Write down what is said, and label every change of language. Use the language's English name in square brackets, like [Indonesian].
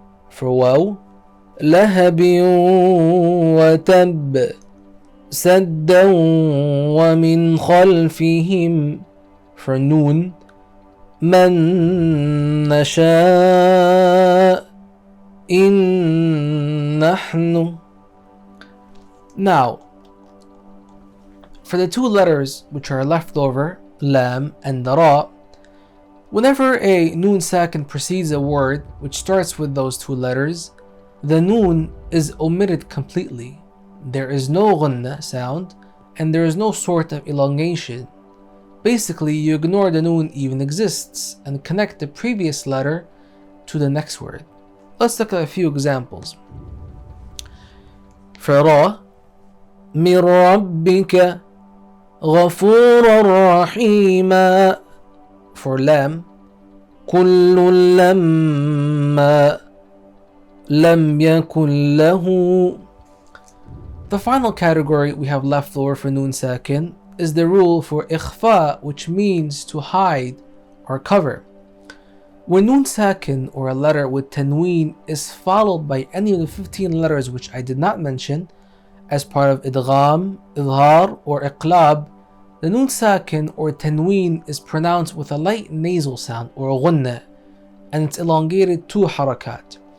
[English] For Waw, [Arabic] لَهَبٍ وَتَبٍّ سَدًّا وَمِنْ خَلْفِهِمْ. [English] For Nun, [Arabic] مَن نَشَاء إِن نَحْنُ. [English] Now, for the 2 letters which are left over, Lam and Ra, whenever a Nun Sakin precedes a word which starts with those 2 letters, the Nun is omitted completely. There is no Ghunna sound and there is no sort of elongation. Basically, you ignore the Nun even exists and connect the previous letter to the next word. Let's look at a few examples. For Ra, [Arabic] مِن رَبِّكَ غَفُورًا رَحِيمًا. [English] For Lam, [Arabic] كُلٌّ لَمَّا لَمْ يَكُنْ لَهُ. [English] The final category we have left over for Nun Sakin is the rule for Ikhfaa, which means to hide or cover. When Nun Sakin or a letter with Tanween is followed by any of the 15 letters which I did not mention as part of Idghaam, Idhar, or Iqlab, the Nun Sakin or Tanween is pronounced with a light nasal sound or Ghunna, and it's elongated 2 harakat.